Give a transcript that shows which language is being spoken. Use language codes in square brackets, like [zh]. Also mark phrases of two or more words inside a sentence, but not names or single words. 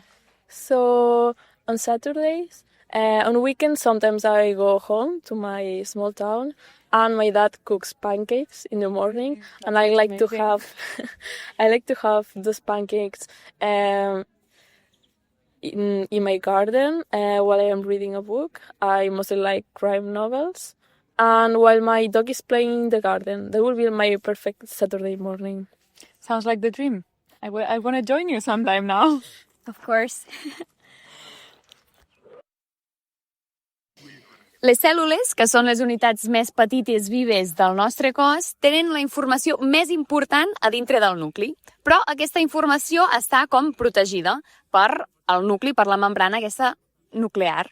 [en] So on Saturdays, on weekends, sometimes I go home to my small town, and my dad cooks pancakes in the morning, and I like to have those pancakes in my garden while I am reading a book. I mostly like crime novels, and while my dog is playing in the garden. That will be my perfect Saturday morning. Sounds like the dream. I want to join you sometime now. Of course. [ca] Les cèl·lules, que són les unitats més petites vives del nostre cos, tenen la informació més important a dintre del nucli. Però aquesta informació està com protegida per el nucli, per la membrana aquesta nuclear.